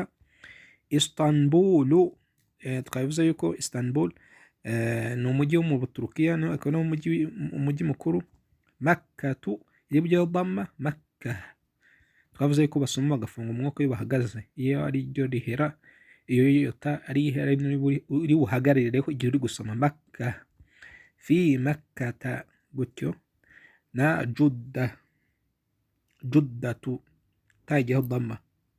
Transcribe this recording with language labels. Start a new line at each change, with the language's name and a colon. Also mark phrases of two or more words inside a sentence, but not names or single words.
Kinyarwanda: Istanbulu, twabivuze yuko Istanbul ni umujyi wo mu Buturukiya, akaba ari umujyi mukuru. Makkatu iri bujyaho dhamma, Makka, twavuze yuko basoma bagafunga umwuka iyo bahagaze, iyo ari ryo rihera iyo ta ari ihereni uri buhagarireho igihe uri gusoma Makka,
Arabic: في مكة
Kinyarwanda: gutyo, na juddatu ta igiyeho dhamma